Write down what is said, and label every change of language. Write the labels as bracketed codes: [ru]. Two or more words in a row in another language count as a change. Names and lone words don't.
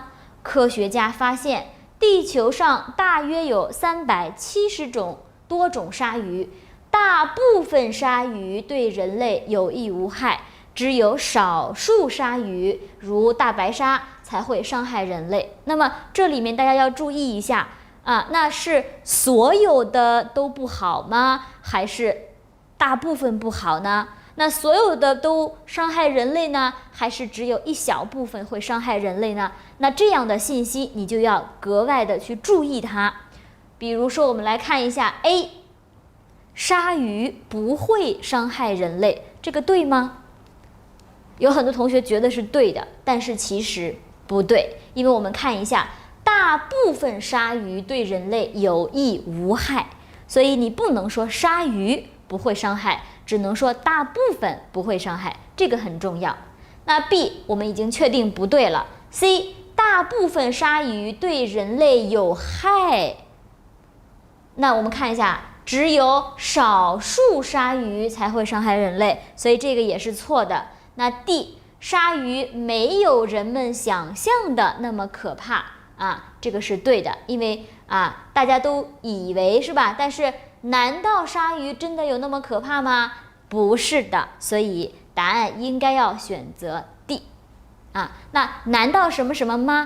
[zh] 科學家發現，地球上大約有370多種鯊魚，大部分鯊魚對人類有益無害，只有少數鯊魚，如大白鯊才會傷害人類。那麼這裡面大家要注意一下那是所有的都不好嗎？還是大部分不好呢？那所有的都傷害人類呢？還是只有一小部分會傷害人類呢？那這樣的信息你就要格外的去注意它。比如說我們來看一下 A，鯊魚不會傷害人類，這個對嗎？有很多同學覺得是對的，但是其實不對，因為我們看一下，大部分鯊魚對人類有益無害，所以你不能说鯊魚不會傷害，只能說大部分不會傷害，這個很重要。那 B 我們已經確定不對了。C 大部分鯊魚對人類有害，那我們看一下，只有少數鯊魚才會傷害人類，所以這個也是錯的。那 D 鯊魚沒有人們想象的那麼可怕這個是對的，因為大家都以為是吧？但是難道鯊魚真的有那麼可怕嗎？不是的，所以答案應該要選擇 D 那難道什麼什麼嗎？